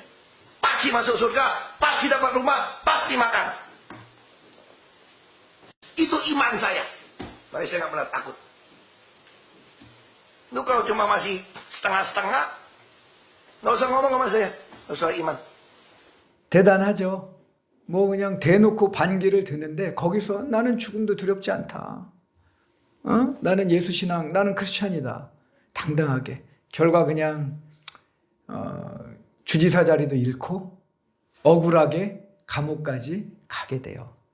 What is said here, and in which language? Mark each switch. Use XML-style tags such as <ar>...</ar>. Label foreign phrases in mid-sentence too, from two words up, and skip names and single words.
<id>Pasti masuk surga, pasti dapat rumah, pasti makan. Itu iman saya. Tapi saya nggak pernah takut. Lu kalau cuma masih setengah-setengah, nggak usah ngomong sama saya. Nggak usah iman.</id> <ko>대단하죠. 그냥 대놓고 반기를 드는데 거기서 나는 죽음도 두렵지 않다. 나는 예수 신앙, 나는 크리스찬이다. 당당하게. 결과 그냥 주지사 자리도 잃고 억울하게 감옥까지 가게 돼요.</ko>